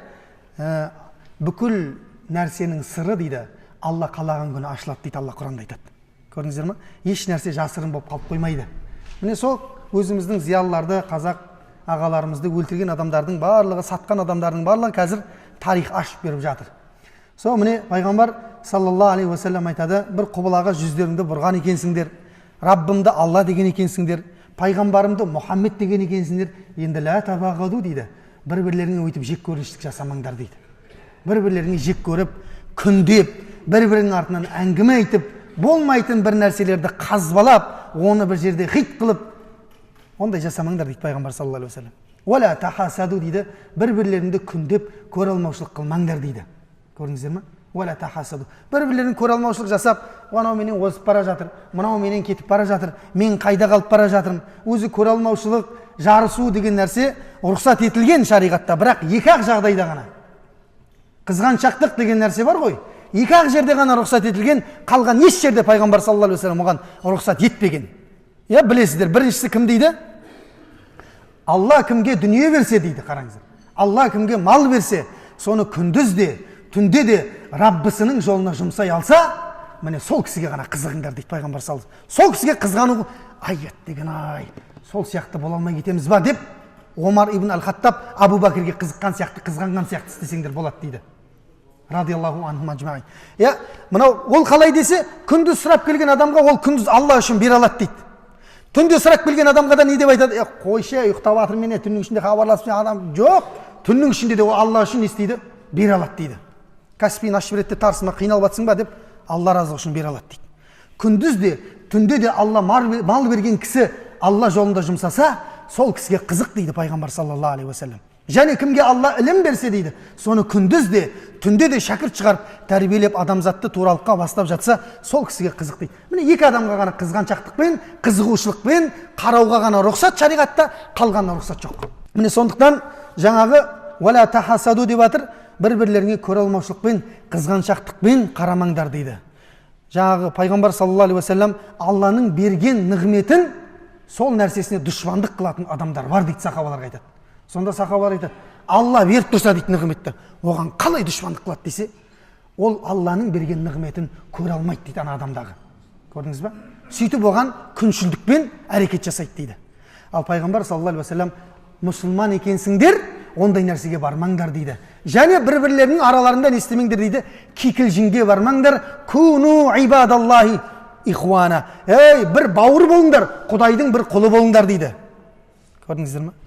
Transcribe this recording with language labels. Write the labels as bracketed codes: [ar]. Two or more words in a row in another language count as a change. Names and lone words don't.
[kk] Бүкіл нәрсенің сыры дейді. Алла қалаған күні ашылады дейді, Алла Құранда айтады. Көрдіңіздер ме? Еш нәрсе жасырын болып қалып қоймайды. Міне сол өзіміздің зиялыларды, қазақ ағаларымызды өлтірген адамдардың барлығы, сатқан адамдардың барлығы қазір тарих ашып беріп жатыр. Сол міне пайғамбар [ar] صلى الله عليه وسلم [kk] айтады, бір құбылаға жүздеріңді бұрған екенсіңдер, Раббымды Алла деген екенсіңдер, пайғамбарымды Мұхаммед деген екенсіңдер, енді [ar] لا تباغضوا [kk] дейді. Бір-бірлеріңе өйтіп жек көріштік жасамаңдар дейді. Бір-бірлеріңе жек көріп, күндеп, бір-бірінің артынан әңгіме айтып, болмайтын бір нәрселерді қазбалап, оны бір жерде хит қылып, ондай жасамаңдар дейді пайғамбар [ar] صلى الله عليه وسلم. ولا تحاسدوا [kk] дейді, бір-бірлеріңді күндеп, көре алмаушылық қылмаңдар дейді. Көрдіңіздер ме? [ar] ولا تحاسدوا. [kk] Бір-бірлерін көре алмаушылық жасап, анау менен озып бара жатыр, мынау менен кетіп бара жатыр, мен қайда қалып бара жатырмын. Өзі көре алмаушылық, жарысу деген нәрсе рұқсат етілген шариғатта, бірақ екі-ақ жағдайда ғана. Қызғаншақтық деген нәрсе бар ғой. Екі-ақ жерде ғана рұқсат етілген, қалған еш жерде пайғамбар [ar] صلى الله عليه وسلم [kk] оған рұқсат етпеген. Білесіздер, біріншісі кім дейді? Алла кімге дүние берсе дейді, қараңыздар. Алла кімге мал берсе, соны күндіз де, түнде де Раббысының жолына жұмсай алса, міне сол кісіге ғана қызығыңдар дейді пайғамбар [ar] صلى الله عليه وسلم. [kk] Сол кісіге қызғану, айят деген ай, сол сияқты бола алмай кетеміз ба деп, Омар ибн Ал-Хаттаб Абу Бәкірге қызыққан сияқты, қызғанған сияқты істесеңдер болады дейді. [ar] رضي الله عنهم أجمعين. [kk] Мынау ол қалай десе, күндіз сұрап келген адамға ол күндіз Алла үшін бере алады дейді. Түнде сұрап келген адамға да не деп айтады? Қойшы, ұйықтап жатыр мене, түннің ішінде хабарласып адам жоқ. Түннің ішінде де ол Алла үшін не істейді? Бере алады дейді. Каспийін ашып береді, тарсыма қиналып жатсың ба деп, Алла разылығы үшін бере алады дейді. Күндіз де, түнде де Алла мал берген кісі Алла жолында жұмсаса, сол кісіге қызық дейді пайғамбар [ar] صلى الله عليه وسلم. [kk] Және кімге Алла ілім берсе дейді, соны күндіз де, түнде де шәкірт шығарып, тәрбиелеп адамзатты туралыққа бастап жатса, сол кісіге қызық дейді. Міне екі адамға ғана қызғаншақтықпен, қызығушылықпен қарауға ғана рұқсат шариғатта, қалғанына рұқсат жоқ. Міне сондықтан жаңағы [ar] ولا تحاسدوا [kk] деп жатыр, бір-бірлеріңе көре алмаушылықпен, қызғаншақтықпен қарамаңдар дейді. Жаңағы пайғамбар [ar] صلى الله عليه وسلم [kk] Алланың берген нығметін сол нәрсесіне дұшпандық қылатын адамдар бар дейді, сахабаларға айтады. Сонда сахабалар айтады, Алла беріп тұрса дейді нығметті, оған қалай дұшпандық қылады десе, ол Алланың берген нығметін көре алмайды дейді ана адамдағы. Көрдіңіз ба? Сөйтіп оған күншілдікпен әрекет жасайды дейді. Ал пайғамбар [ar] صلى الله عليه وسلم [kk] мұсылман екенсіңдер, ондай нәрсеге бармаңдар дейді. Және бір-бірлерінің араларында не істемеңдер дейді, кикілжіңге бармаңдар, [ar] كونوا عباد الله إخوانا. [kk] Бір бауыр болыңдар, Құдайдың бір құлы болыңдар дейді. Көрдіңіздер ме?